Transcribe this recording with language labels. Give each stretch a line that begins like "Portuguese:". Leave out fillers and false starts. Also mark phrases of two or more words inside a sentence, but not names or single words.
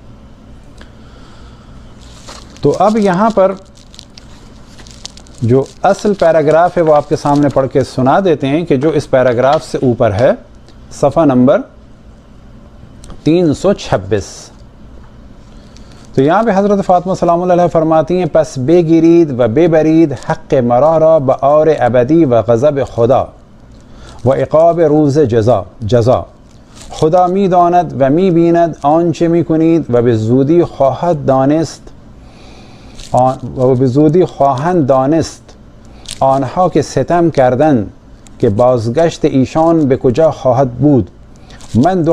Urdu: تو اب یہاں پر جو اصل پیراگراف ہے وہ آپ کے سامنے پڑھ کے سنا دیتے ہیں کہ جو اس پیراگراف سے اوپر ہے، صفحہ نمبر 326۔ تو یہاں پہ حضرت فاطمہ سلام اللہ علیہ فرماتی ہیں:
Persian: پس بے گیرید و بے برید حق مرا را بآر ابدی و غضب خدا و عقاب روز جزا خدا می داند و می بیند آنچه می کنید و به زودی خواهد دانست و به زودی خواهند دانست آنها که ستم کردند که بازگشت ایشان به کجا خواهد بود.